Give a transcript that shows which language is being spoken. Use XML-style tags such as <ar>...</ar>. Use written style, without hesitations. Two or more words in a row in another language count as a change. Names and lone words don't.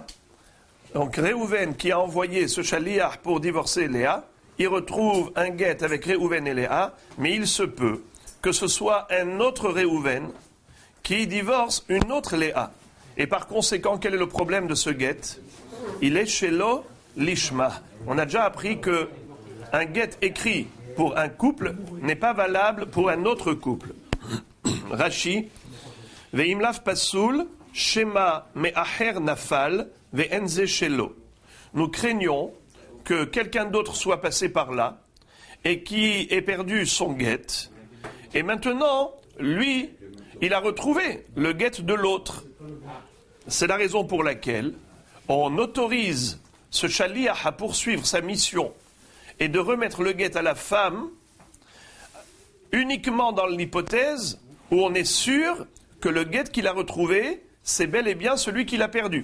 <fr>Donc Réhouven qui a envoyé ce shaliach pour divorcer Léa, il retrouve un guet avec Réhouven et Léa, mais il se peut que ce soit un autre Réhouven qui divorce une autre Léa. Et par conséquent, quel est le problème de ce guet? Il est</fr> <he>שלא לשמה.</he> <fr>On a déjà appris que un guet écrit pour un couple n'est pas valable pour un autre couple.</fr> <he>רש"י, ואם לאו פסול, שמא מאחר נפל, ואין זה שלו.</he> <fr>Nous craignons que quelqu'un d'autre soit passé par là et qui ait perdu son guet. Et maintenant, lui, il a retrouvé le guet de l'autre. C'est la raison pour laquelle on autorise ce shaliach à poursuivre sa mission et de remettre le guet à la femme uniquement dans l'hypothèse où on est sûr que le guet qu'il a retrouvé, c'est bel et bien celui qu'il a perdu.</fr>